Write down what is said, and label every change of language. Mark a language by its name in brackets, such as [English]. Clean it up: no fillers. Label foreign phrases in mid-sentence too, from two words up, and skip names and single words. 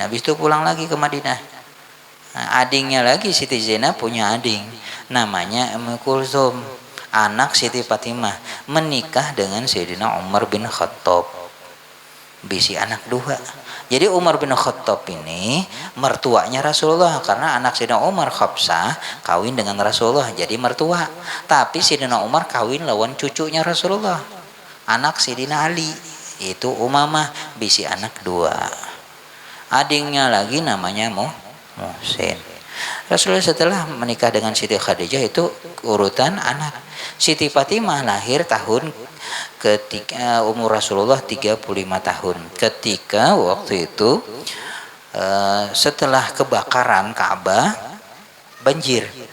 [Indonesian] Habis itu pulang lagi ke Madinah. Nah, adingnya lagi Siti Zainab punya ading namanya Ummu Kulsum, anak Siti Fatimah, menikah dengan Sayyidina Umar bin Khattab. Bisi anak dua. Jadi Umar bin Khattab ini mertuanya Rasulullah, karena anak Sayyidina Umar Hafsah kawin dengan Rasulullah jadi mertua. Tapi Sayyidina Umar kawin lawan cucunya Rasulullah, anak Sayyidina Ali, itu Umamah, bisi anak dua. Adingnya lagi namanya Muhsin. Rasulullah setelah menikah dengan Siti Khadijah itu urutan anak. Siti Fatimah lahir tahun ketika umur Rasulullah 35 tahun. Ketika waktu itu setelah kebakaran Ka'bah banjir.